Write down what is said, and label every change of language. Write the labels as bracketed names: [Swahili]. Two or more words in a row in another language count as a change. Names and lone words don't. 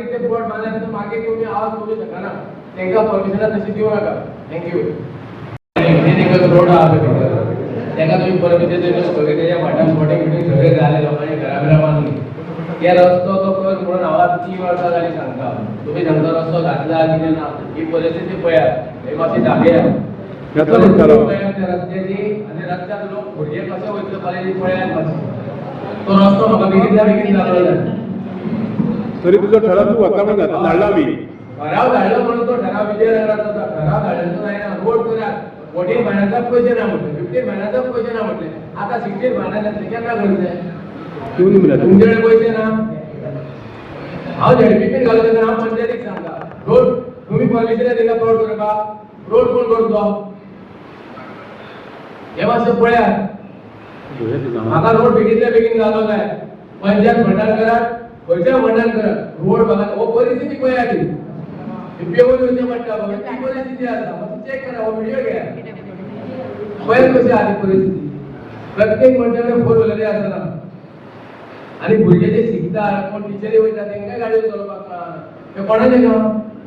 [Konkani] ते प्लॉट बांदल्यानंतर मागीर तुम्ही आवाज करू शकना तांकां परमिशनां तशी दिवं नाका [English] thank you engineering road [Konkani] आहा भितर ताका तुम्ही परमिशन दिवं सगळे तेच्या फाटल्यान प्लॉटिंग बिटिंग सगळे जाले लोकांनी घरा बिरा बांदली ते रस्तो तो कर म्हणून हांव 3 वर्सां जालीं सांगता तुम्ही सांगता रस्तो घातला कितें ना ही परिस्थिती पळयात हे मातशी दाखया रस्त्याची आनी रस्त्यार लोक भुरगे कशे वयतले कॉलेजी पळयात मातशी तो रस्तो म्हाका बेगीतल्या बेगीन जालो जाय [Marathi] तरी तुझं ठराव तू आता पण धाडला मी ठराव धाडलो म्हणून तो ठराव विजयनगरात होता ठराव धाडलो जायना रोड करात 14 महिन्याचा पैसे ना म्हटले 15 महिन्याचा पैसे ना म्हटले आता 16 महिन्याचे केन्ना करते तुमच्याकडे पैसे ना [Konkani] हांव झेडपीन घालता तेन्ना हांव पंचायतीक सांगता रोड तुम्ही परमिशन दिला रोड करपाक रोड कोण करतो हे मातशें पळयात म्हाका रोड बेगीतल्या बेगीन जालो जाय पंचायत फंडान करात खंयच्या फंडान करात रोड म्हाका हो परिस्थिती पळयात पेवून येवचें पडटा ती परिस्थिती आसा मातशी चॅक करा हो व्हिडिओ घ्या पळय कशी आहा ती परिस्थिती प्रत्येक मनशा कडेन 4 व्हिलरी आसना आनी भुरगे जे शिकता कोण टिचरी वयता तांकां गाडयो चलोवपाक कळना हे कोणाचें काम